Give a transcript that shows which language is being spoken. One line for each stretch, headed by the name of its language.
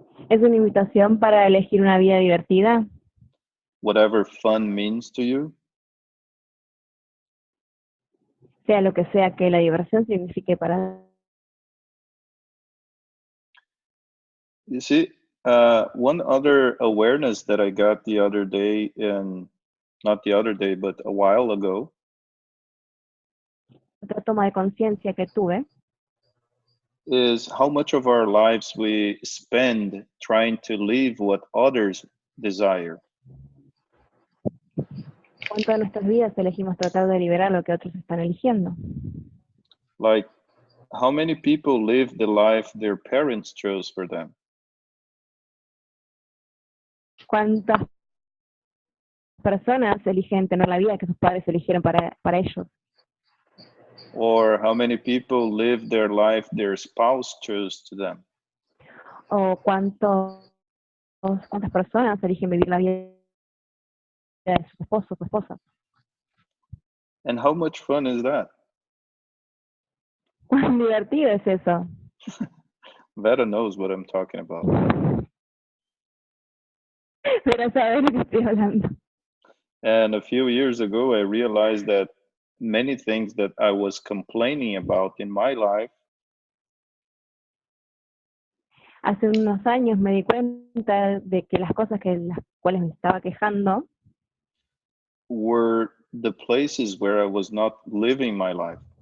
Spanish: ¿Es una invitación para elegir una vida divertida?
English: Whatever fun means to you?
Spanish: Sea lo que sea que la diversión signifique para...
English: You see, one other awareness that I got the other day, and not the other day, but a while ago,
Spanish: Otra toma de conciencia que tuve
English: is how much of our lives we spend trying to live what others desire.
Spanish: cuánto de nuestras vidas elegimos tratar de liberar lo que otros están eligiendo.
English: Like, how many people live the life their parents chose for them?
Spanish: ¿Cuántas personas eligen tener la vida que sus padres eligieron para ellos?
English: Or how many people live their life their spouse chose to them?
Spanish: ¿O cuántas personas eligen vivir la vida de su esposo o su esposa?
English: And how much fun is that?
Spanish: ¿Cuán divertido es eso?
English: Vera knows what I'm talking about.
Spanish: Pero saber de qué estoy hablando.
English: And a few years ago, I realized that many things that I was complaining about in my life
Spanish: Hace unos años me di cuenta de que las cosas que las cuales me estaba quejando
English: were the places where I was not living my life.